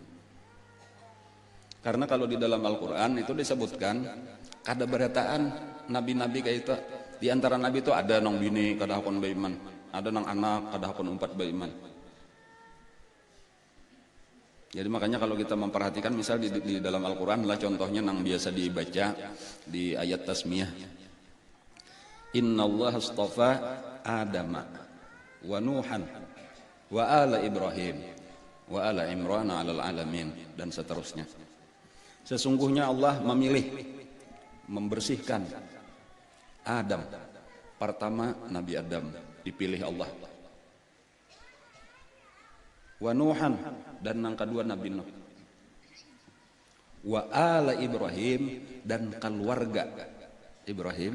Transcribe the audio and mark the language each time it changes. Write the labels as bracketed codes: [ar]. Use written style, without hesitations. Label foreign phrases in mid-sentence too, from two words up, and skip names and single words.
[bjn] Karena kalau di dalam Al-Quran itu disebutkan kada berataan nabi-nabi kayak itu. Di antara nabi itu ada nang bini kada hakon beriman, ada nang anak kada hakon umpat beriman. Jadi makanya kalau kita memperhatikan misal di dalam Al-Quran lah contohnya nang biasa dibaca di ayat tasmiyah. [ar] إن الله اصطفى آدم ونوحا وآل إبراهيم وآل عمران على العالمين [id] dan seterusnya. Sesungguhnya Allah memilih, membersihkan Adam. Pertama Nabi Adam dipilih Allah. [ar] ونوحا [bjn] dan yang kedua Nabi Nuh. [ar] وآل إبراهيم [id] dan keluarga Ibrahim.